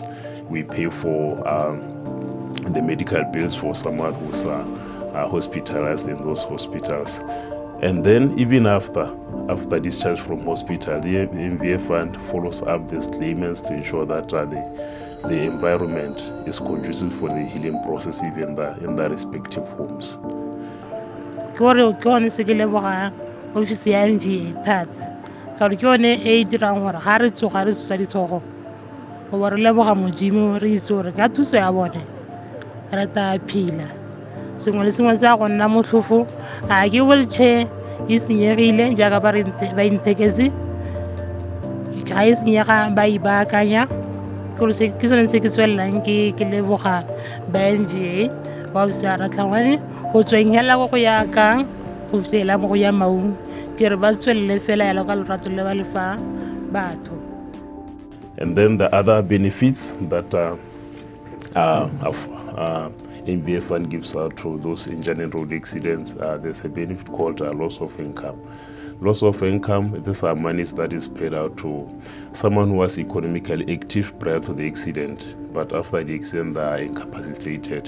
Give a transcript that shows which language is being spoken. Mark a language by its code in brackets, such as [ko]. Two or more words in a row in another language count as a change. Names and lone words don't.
[en] We pay for the medical bills for someone who's hospitalized in those hospitals. And then even after discharge from hospital, the MVA Fund follows up these claimants to ensure that the environment is conducive for the healing process even in their respective homes. [tn] Ke se ke leboga office ya MVA thata ka gore ke yone e dirang gore ga re tsoga re tsosa ditsogo go ba re leboga modimo re itse gore ka thuso ya bone re ta phela. Sengwe le sengwe se a go nna motlhofo a ke wheelchair e senyegile jaaka ba intekesi ga e senyega ba e baakanya ke sone se ke tswelelang ke leboga ba MVA ba ofisi ya Ratlhangwane go tsweng hela go ya kang go fitlhela mo go ya Maung ke re ba tswelele fela ya ka lorato le ba lefa batho. [en] And then the other benefits that MVA Fund gives out to those injured in road accidents, there's a benefit called loss of income. Loss of income, these are monies that is paid out to someone who was economically active prior to the accident, but after the accident they are incapacitated.